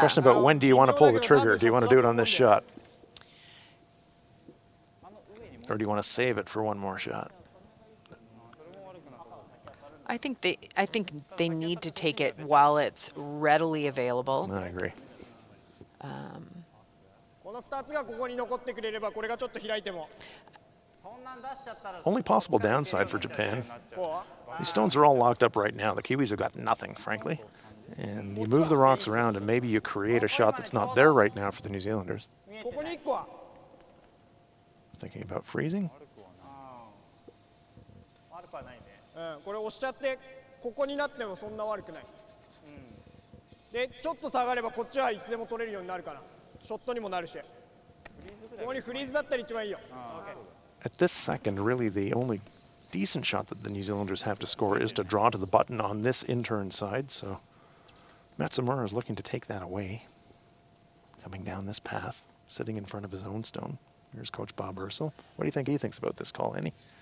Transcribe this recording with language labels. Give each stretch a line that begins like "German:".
English: Question about when do you want to pull the trigger? Do you want to do it on this shot? Or do you want to save it for one more shot? I think they need to take it while it's readily available. I agree.
Japanese: この2つがここに残ってくれればこれがちょっと開いても
English: Only possible downside for Japan. These stones are all locked up right now. The Kiwis have got nothing, frankly. And you move the rocks around and maybe you create a shot that's not there right now for the New Zealanders.
Japanese: ここに1個は
English: Thinking about freezing.
Japanese: これ押しちゃってここになってもそんな悪くない、でちょっと下がればこっちはいつでも取れるようになるからショットにもなるしここにフリーズだったら一番いいよ
English: At this second, really the only decent shot that the New Zealanders have to score is to draw to the button on this in-turn side. So Matsumura is looking to take that away. Coming down this path, sitting in front of his own stone. Here's Coach Bob Ursel. What do you think he thinks about this call, Annie?